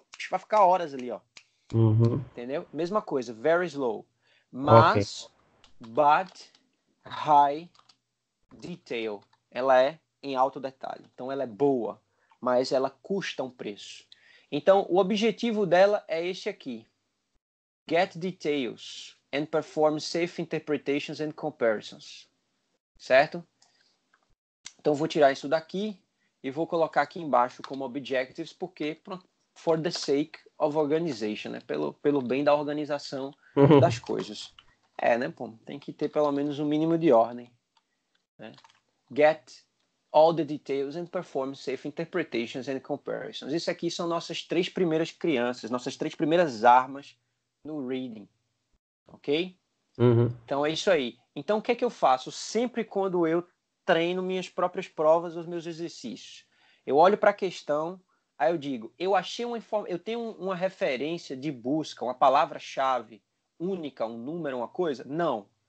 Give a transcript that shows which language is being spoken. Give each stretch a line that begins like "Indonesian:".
Portuguese: Vai ficar horas ali, ó. Entendeu? Mesma coisa,
English: very slow.
Portuguese: Mas,
English: but high detail.
Portuguese: Ela é em alto detalhe. Então, ela é boa, mas ela custa um preço. Então, o objetivo dela é este aqui.
English: Get details and perform safe interpretations and comparisons.
Portuguese: Certo? Então, vou tirar isso daqui e vou colocar aqui embaixo como objectives, porque
English: for the sake of organization,
Portuguese: né? Pelo bem da organização das coisas. Né, pô? Tem que ter pelo menos um mínimo de ordem. Né?
English: Get all the details and perform safe interpretations and comparisons.
Portuguese: Isso aqui são nossas 3 primeiras crianças, nossas 3 primeiras armas no reading. Ok? Então, é isso aí. Então, o que é que eu faço? Sempre quando eu treino minhas próprias provas, os meus exercícios. Eu olho para a questão, aí eu digo, eu tenho uma referência de busca, uma palavra-chave única, um número, uma coisa? Não.